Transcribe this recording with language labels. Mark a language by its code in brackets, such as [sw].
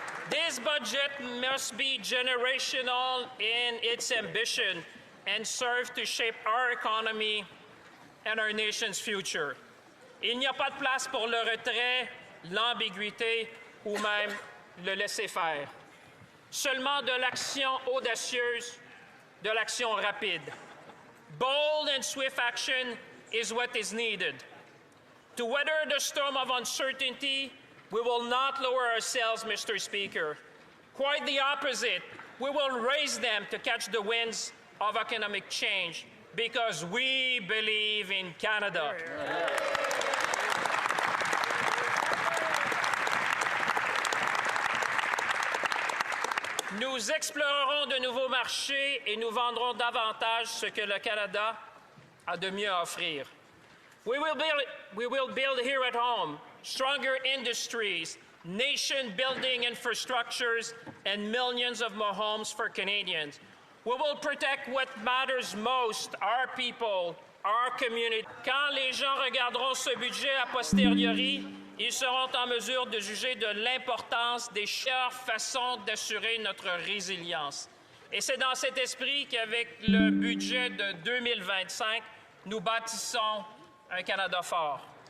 [en] This budget must be generational in its ambition and serve to shape our economy and our nation's future. [fr] Il n'y a pas de place pour le retrait, l'ambiguïté ou même le laisser-faire. Seulement de l'action audacieuse, de l'action rapide. [en] Bold and swift action is what is needed. To weather the storm of uncertainty, we will not lower ourselves, Mr. Speaker. Quite the opposite. We will raise them to catch the winds of economic change because we believe in Canada. [fr] Nous explorerons de nouveaux marchés et nous vendrons davantage ce que le Canada a de mieux à offrir. [en] We will build here at home stronger industries, nation-building infrastructures, and millions of more homes for Canadians. We will protect what matters most, our people, our community. [fr] Quand les gens regarderont ce budget a posteriori, ils seront en mesure de juger de l'importance des façons d'assurer notre résilience. Et c'est dans cet esprit qu'avec le budget de 2025, nous bâtissons un Canada fort.